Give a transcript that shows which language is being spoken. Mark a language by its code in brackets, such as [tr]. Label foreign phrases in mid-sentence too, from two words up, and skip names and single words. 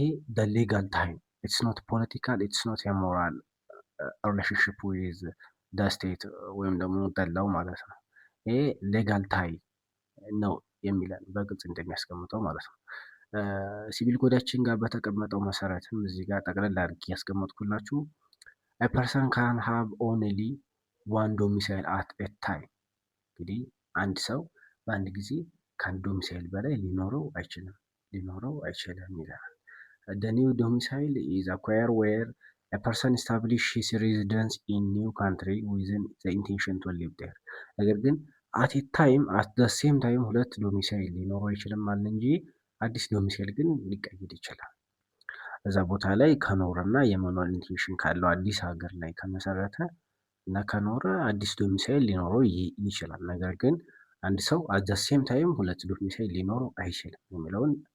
[en] the legal time it's not political it's not [am] የሞራል [en] relationship with the state [am] ወይም ደግሞ ደላው ማለት ነው። ይሄ [en] legal tie [am] ነው የሚለን በግልጽ እንደሚያስቀምጠው ማለት ነው። ሲቪል ኮዳችን ጋር በተቀመጠው መሰረትም እዚህ ጋር ጠቅለል አድርጌ ያስቀመጥኩላችሁ [en] a person can have only one domicile at a time። [am] እንግዲህ አንድ ሰው በአንድ ጊዜ ከአንድ ዶሚሳይል በላይ ሊኖረው አይችልም ይላል። [en] the new domicile is acquired where a person establishes his residence in new country within the intention to live there። [am] ነገር ግን [en] at time at the same time [am] ሁለት ዶሚሳይል ሊኖረው አይችልም አለ እንጂ አዲስ ዶሚሳይል ግን ሊቀይር ይችላል። እዛ ቦታ ላይ ከኖረና የመኖር ኢንቴንሽን ካለው አዲስ ሀገር ላይ ከመሰረተ እና ከኖረ አዲስ ዶሚሳይል ሊኖረው ይችላል። ነገር ግን አንድ ሰው [en] at the same time [am] ሁለት ዶሚሳይል ሊኖረው አይችልም የሚለውን